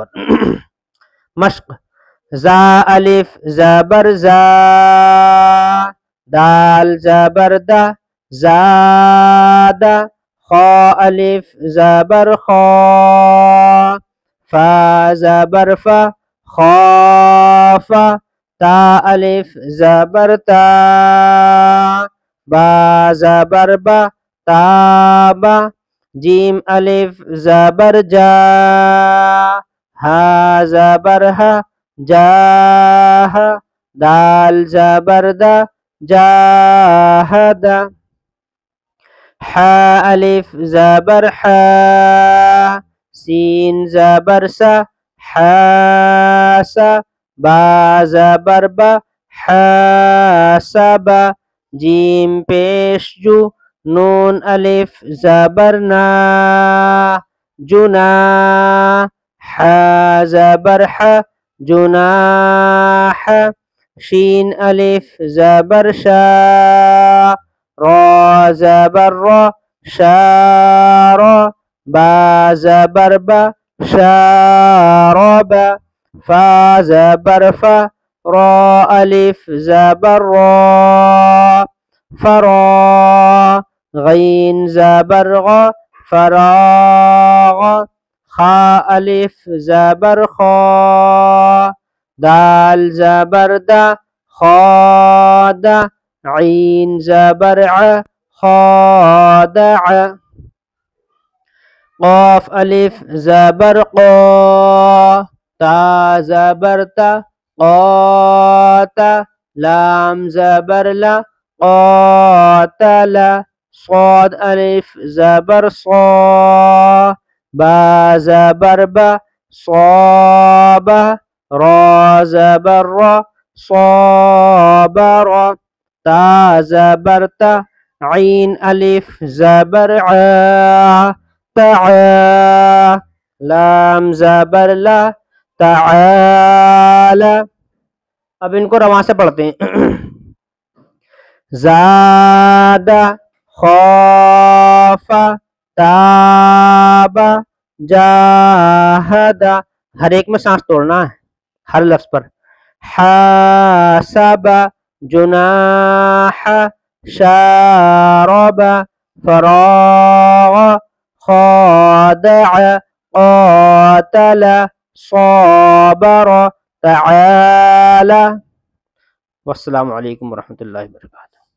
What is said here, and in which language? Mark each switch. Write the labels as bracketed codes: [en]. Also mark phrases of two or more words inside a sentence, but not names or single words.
[ur] مشق: زا الف زبر زا، دال زبر دا، زادہ، خا الف زبر خا، فا زبر فا، خافا، تا الف زبر تا، با زبر با، تابا، جیم الف زبر جا، ہا زبر ہا، جاہ، دال زبر دا، جاہد، ح الف زبر حا، سین زبر سا، حاسا، با زبر با، حاسبا، جیم پیش جو، نون الف زبر نا، جنا، ح زبر ح، جناح، شین الف زبر شا، را زبر را، شارا، با زبر با، شارب، فا زبر فا، را الف زبر را، فرا، غین زبر غا، فراغ، خا الف زبر خا، دال زبر دا، خاد، عین زبر ع، خادع، قاف الف زبر قا، تا زبر تا، قاتا، لام زبر لا، قاتل، صاد الف زبر صا، با زبر با، صابه، را زبر را، صابر، تا زبر تا، عین الف زبر عا، تعا، لام زبر لا، تعالی. اب ان کو رواں سے پڑھتے ہیں. [ar] زادہ، خوف، تاب، جاہد. [ur] ہر ایک میں سانس توڑنا ہے ہر لفظ پر. [ar] حاسب، جناح، شارب، فراغ، خادع، قاتل، صابر، تعالى. والسلام علیکم ورحمۃ اللہ وبرکاتہ.